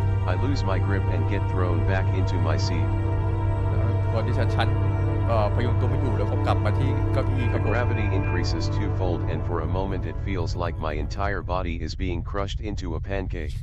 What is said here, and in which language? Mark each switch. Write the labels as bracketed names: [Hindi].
[English] I lose my grip and get thrown back into my seat. [Thai] ก่อนที่ฉัน พยุงตัวไม่อยู่แล้วก็กลับมาที่เก้าอี้ค รับผม [English] gravity increases twofold and for a moment it feels like my entire body is being crushed into a pancake.